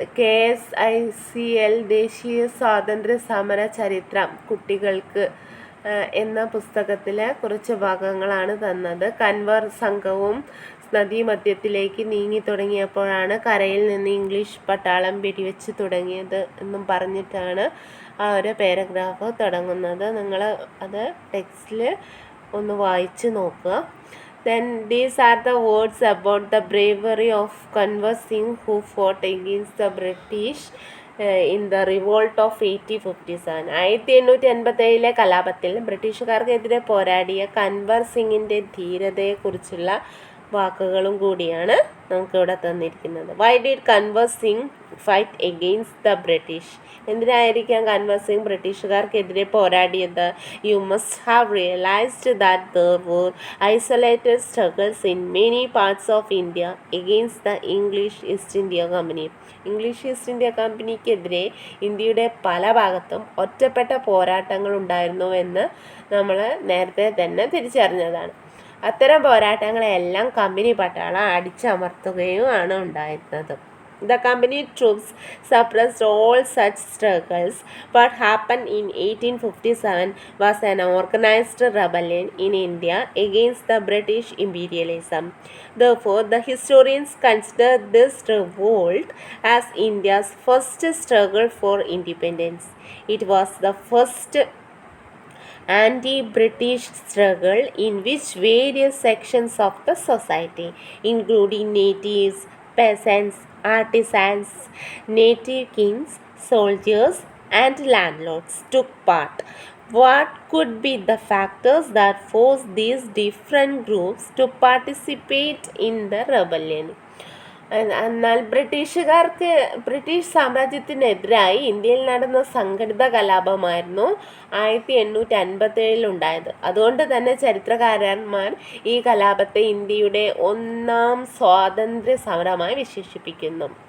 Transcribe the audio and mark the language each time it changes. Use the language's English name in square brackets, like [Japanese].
[Malayalam] KSICL ദേശീയ സ്വാതന്ത്ര്യ സമര ചരിത്രം കുട്ടികൾക്ക് എന്ന പുസ്തകത്തിലെ കുറച്ച് ഭാഗങ്ങളാണ് തന്നത്. കൻവർ സംഘവും നദീമധ്യത്തിലേക്ക് നീങ്ങി തുടങ്ങിയപ്പോഴാണ് കരയിൽ നിന്ന് ഇംഗ്ലീഷ് പട്ടാളം വെടിവെച്ച് തുടങ്ങിയത് എന്നും പറഞ്ഞിട്ടാണ് ആ ഒരു പാരഗ്രാഫ് തുടങ്ങുന്നത്. നിങ്ങൾ അത് ടെക്സ്റ്റിൽ ഒന്ന് വായിച്ച് നോക്കുക. [English] Then these are the words about the bravery of Kanwar Singh who fought against the British in the revolt of 1857. [Malayalam] 1887 കലാപത്തിൽ ബ്രിട്ടീഷുകാർക്കെതിരെ പോരാടിയ കൻവർ സിംഗിൻ്റെ ധീരതയെക്കുറിച്ചുള്ള വാക്കുകളും കൂടിയാണ് നമുക്കിവിടെ തന്നിരിക്കുന്നത്. [English] Why did Kanwar Singh fight against the British? [Malayalam] എന്തിനായിരിക്കാം Kanwar Singh ബ്രിട്ടീഷുകാർക്കെതിരെ പോരാടിയത്? [English] You must have realised that there were isolated struggles in many parts of India against the English East India company. [Malayalam] English east India കമ്പനിക്കെതിരെ ഇന്ത്യയുടെ പല ഭാഗത്തും ഒറ്റപ്പെട്ട പോരാട്ടങ്ങൾ ഉണ്ടായിരുന്നുവെന്ന് നമ്മൾ നേരത്തെ തന്നെ തിരിച്ചറിഞ്ഞതാണ്. അത്തരം പോരാട്ടങ്ങളെല്ലാം കമ്പനി പട്ടാളം അടിച്ചമർത്തുകയും ആണ് ഉണ്ടായിരുന്നത്. [English] The company troops suppressed all such struggles. What happened in 1857 was an organized rebellion in India against the British imperialism. Therefore, the historians consider this revolt as India's first struggle for independence. It was the first anti-British struggle in which various sections of the society, including natives, peasants, artisans, native kings, soldiers, and landlords, took part. What could be the factors that forced these different groups to participate in the rebellion? [Malayalam] എന്നാൽ British സാമ്രാജ്യത്തിനെതിരായി ഇന്ത്യയിൽ നടന്ന സംഘടിത കലാപമായിരുന്നു 1857 ഉണ്ടായത്. അതുകൊണ്ട് തന്നെ ചരിത്രകാരന്മാർ ഈ കലാപത്തെ ഇന്ത്യയുടെ ഒന്നാം സ്വാതന്ത്ര്യ സമരമായി വിശേഷിപ്പിക്കുന്നു.